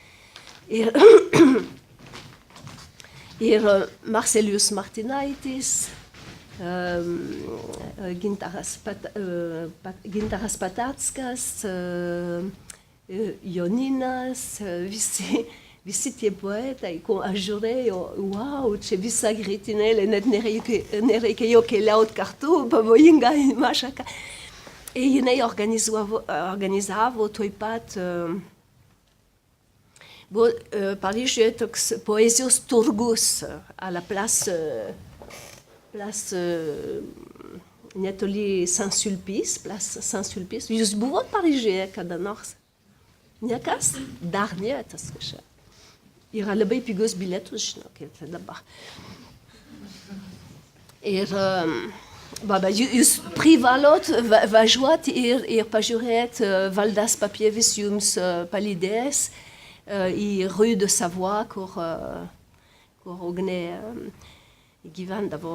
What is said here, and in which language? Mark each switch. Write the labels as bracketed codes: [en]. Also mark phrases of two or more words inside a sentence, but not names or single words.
[lt] Ir Marcelijus Martinaitis, Gintaras Patackas, Joninas, visi tie poetai, kur aš žiūrėjau, wow, čia visa grietinėlė, net nereikėjo keliauti kartu, pavojinga mašaka. Ir jinai organizavo tuoj pat, buvo Paryžiuje toks poezijos turgus, [fr] a la place netoli Saint-Sulpice, place Saint-Sulpice. [lt] Jūs buvot Paryžiuje kada nors? Niekas? Dar ne, tas kažkas. Yra labai pigus bilietus, žinokit, dabar. Ir jūs privalot važiuoti ir pažiūrėti Valdas Papievis jums palydės į Rue de Savoie, kur Ugnė gyvendavo.